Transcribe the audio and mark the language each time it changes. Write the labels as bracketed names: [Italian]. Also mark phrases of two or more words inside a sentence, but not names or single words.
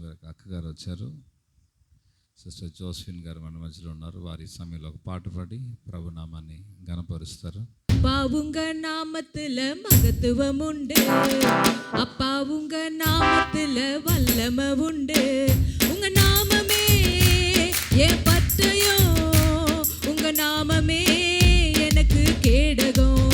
[Telugu] అక్కగారు వచ్చారు, సిస్టర్ జోస్ఫిన్ గారు మన మధ్యలో ఉన్నారు. వారి సమయంలో ఒక పాట పాడి ప్రభునామాన్ని గణపరుస్తారు. [Tamil] அப்பா உங்க நாமத்துல மகத்துவம் உண்டு, அப்பா உங்க நாமத்துல வல்லம உண்டு. உங்க நாமமே என் பட்டயம், உங்க நாமமே எனக்கு கேடகம்.